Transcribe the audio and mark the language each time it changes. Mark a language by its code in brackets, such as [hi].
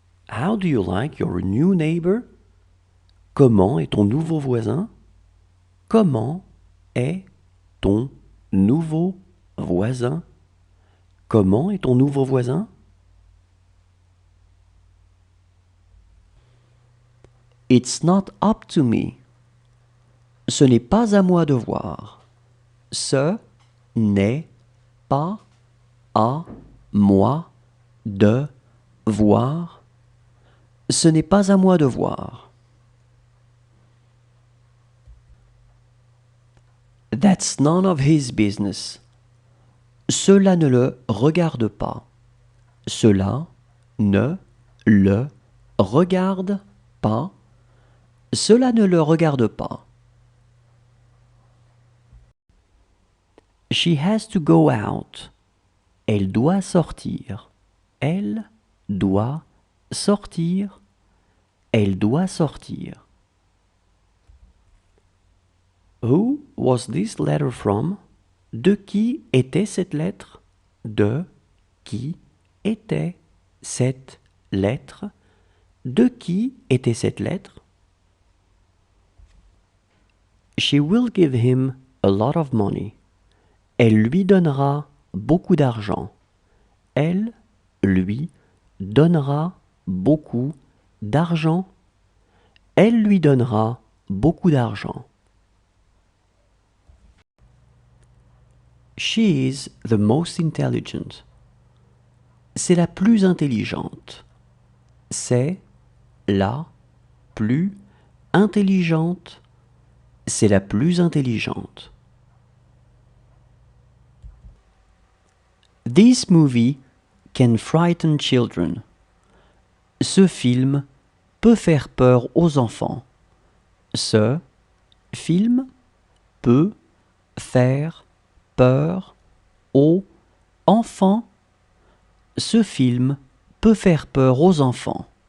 [en] How do you like your new neighbor? [fr] Comment est ton nouveau voisin? Comment est ton nouveau voisin? Comment est ton nouveau voisin? [en] It's not up to me. [fr] Ce n'est pas à moi de voir. Ce n'est pas à moi de voir. Ce n'est pas à moi de voir. [en] That's none of his business. [fr] Cela ne le regarde pas. Cela ne le regarde pas. Cela ne le regarde pas. [en] She has to go out. [fr] Elle doit sortir. Elle doit sortir. Elle doit sortir. [en] Who was this letter from? [fr] De qui était cette lettre? De qui était cette lettre? De qui était cette lettre? [en] She will give him a lot of money. [fr] Elle lui donnera beaucoup d'argent. Elle lui donnera beaucoup d'argent. Elle lui donnera beaucoup d'argent. [en] She is the most intelligent. [fr] C'est la plus intelligente. C'est la plus intelligente. C'est la plus intelligente. [en] This movie can frighten children. [fr] Ce film peut faire peur aux enfants. Ce film peut faire peur aux enfants. Ce film peut faire peur aux enfants.